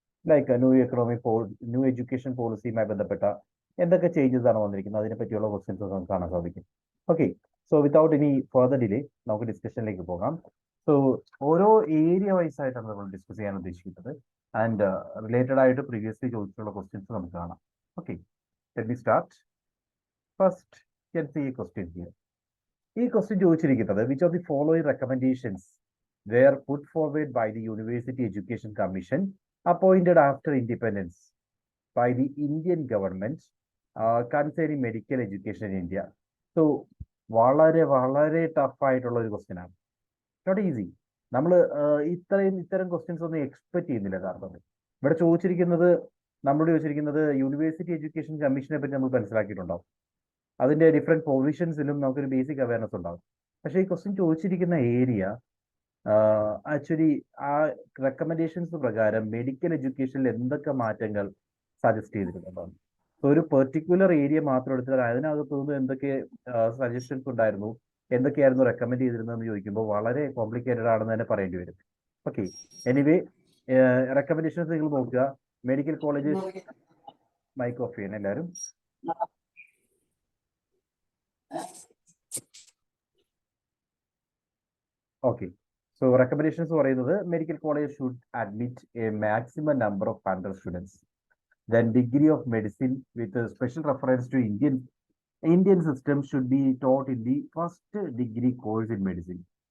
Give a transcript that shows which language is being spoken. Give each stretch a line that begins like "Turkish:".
Malayalam: Like new education പോളിസിയുമായി ബന്ധപ്പെട്ട എന്തൊക്കെ changes ആണ് വന്നിരിക്കുന്നത്, അതിനെ പറ്റിയുള്ള ക്വസ്റ്റ്യൻസ് നമുക്ക് കാണാൻ സാധിക്കും.
English: okay, so without any further delay
Malayalam: നമുക്ക് ഡിസ്കഷനിലേക്ക് പോകാം. സോ ഓരോ ഏരിയ വൈസ് ആയിട്ടാണ് നമ്മൾ ഡിസ്കസ് ചെയ്യാൻ ഉദ്ദേശിക്കുന്നത്. ആൻഡ് റിലേറ്റഡ് ആയിട്ട് പ്രീവിയസ്ലി ചോദിച്ചിട്ടുള്ള ക്വസ്റ്റ്യൻസ് നമുക്ക് കാണാം.
English: Okay, let me start. First can see a question here.
Malayalam: ഈ ക്വസ്റ്റ്യൻ ചോദിച്ചിരിക്കുന്നത്
English: Which of the following recommendations were put forward by the University Education Commission appointed after independence by the Indian government concerning medical education in India.
Malayalam: So വളരെ വളരെ tough ആയിട്ടുള്ള ഒരു question ആണ്,
English: Not easy.
Malayalam: നമ്മൾ ഇത്തരം questions ഒന്നും expect ചെയ്യുന്നില്ല. കാരണം ഇവിടെ ചോദിച്ചിരിക്കുന്നത്, നമ്മളോട് ചോദിച്ചിരിക്കുന്നത് യൂണിവേഴ്സിറ്റി എഡ്യൂക്കേഷൻ കമ്മീഷനെ പറ്റി നമ്മൾ മനസ്സിലാക്കിയിട്ടുണ്ടാവും. അതിന്റെ ഡിഫറെന്റ് പ്രൊവിഷൻസിലും നമുക്കൊരു ബേസിക് അവയർനെസ് ഉണ്ടാവും. പക്ഷേ ഈ ക്വസ്റ്റ്യൻ ചോദിച്ചിരിക്കുന്ന ഏരിയ ആക്ച്വലി ആ റെക്കമെൻഡേഷൻസ് പ്രകാരം മെഡിക്കൽ എഡ്യൂക്കേഷനിൽ എന്തൊക്കെ മാറ്റങ്ങൾ സജസ്റ്റ് ചെയ്തിട്ടുള്ളതാണ്. സോ ഒരു പെർട്ടിക്കുലർ ഏരിയ മാത്രം എടുത്താൽ അതിനകത്ത് നിന്ന് എന്തൊക്കെ സജഷൻസ് ഉണ്ടായിരുന്നു, എന്തൊക്കെയായിരുന്നു റെക്കമെൻഡ് ചെയ്തിരുന്നതെന്ന് ചോദിക്കുമ്പോൾ വളരെ കോംപ്ലിക്കേറ്റഡ് ആണെന്ന് തന്നെ പറയേണ്ടി വരും. ഓക്കെ, എനിവേ റെക്കമെൻഡേഷൻസ് നിങ്ങൾ നോക്കുക. മെഡിക്കൽ കോളേജ്, മൈക്ക് ഓഫ് ചെയ്യണം എല്ലാവരും.
English: okay, so
Malayalam: റെക്കമെൻഡേഷൻസ് പറയുന്നത്
English: Medical college should admit a maximum number of 100 students. Then degree of medicine with a special reference to Indian system should be taught in the first degree course in medicine.